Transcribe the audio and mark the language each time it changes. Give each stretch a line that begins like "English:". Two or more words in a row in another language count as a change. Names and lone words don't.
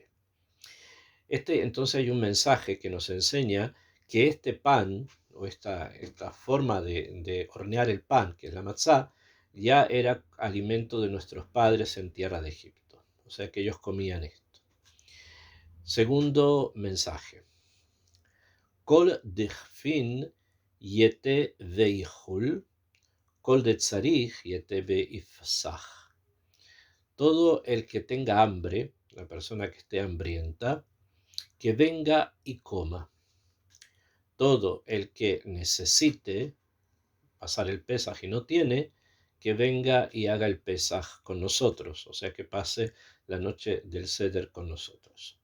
Spanish: Entonces hay un mensaje que nos enseña que este pan o esta forma de hornear el pan, que es la matzá, ya era alimento de nuestros padres en tierra de Egipto. O sea que ellos comían esto. Segundo mensaje.
Aramaic: כל דכפין ייתי ויכול, כל דצריך ייתי ויפסח.
Spanish: Todo el que tenga hambre, la persona que esté hambrienta, que venga y coma. Todo el que necesite pasar el Pesaj y no tiene, que venga y haga el Pesaj con nosotros, o sea que pase la noche del Seder con nosotros.